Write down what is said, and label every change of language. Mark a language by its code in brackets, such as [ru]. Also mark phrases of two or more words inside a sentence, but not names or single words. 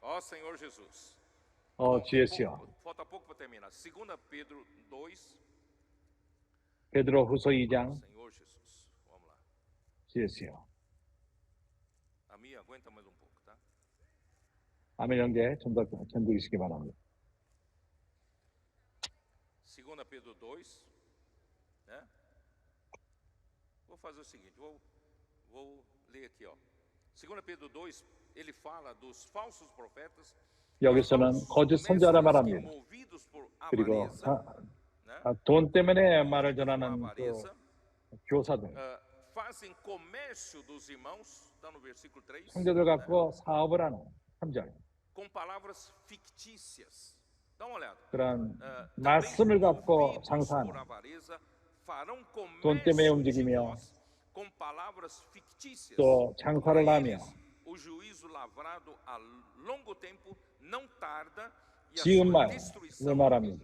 [ko] 주 예수여. 베드로 후서 2장. 주 예수여. 아멘 형제 좀 더 견디시기 바랍니다. [pt] 2 Pedro 2, né? Vou fazer o seguinte, vou ler aqui, ó. 2 Pedro 2, ele fala dos falsos profetas. [ko] 여기서는 거짓 선자라 말합니다. 그리고 돈 때문에 말을 전하는 그 교사들, 성도들 갖고 사업을 하는 3절. 그런 말씀을 갖고 장사하는 돈 때문에 움직이며 또 장사를 하며 지은 말을 말합니다.